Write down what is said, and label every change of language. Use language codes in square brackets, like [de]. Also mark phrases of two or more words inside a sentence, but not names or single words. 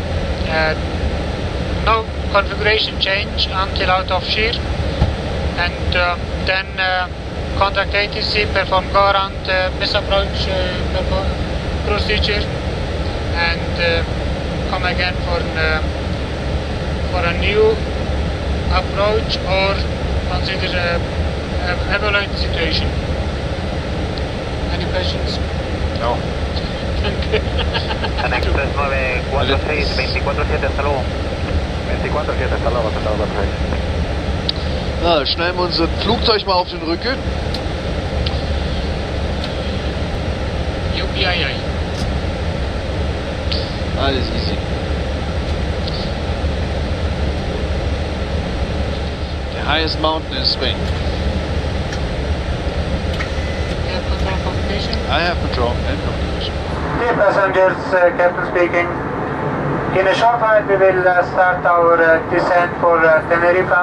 [en] no configuration change until out of shear, and then contact ATC, perform go around misapproach procedure, and come again for a new approach or consider evaluate the situation. Any questions? No. Thank you. 946, 24-7, [es] hasta luego. 24-7, hasta luego, [de] Na, schneiden wir unser Flugzeug mal auf den Rücken. UPII. Alles easy. [en] The highest mountain in Spain. Air control communication. I have control and communication. Dear passengers, Captain speaking. In a short while we will start our descent for Tenerife.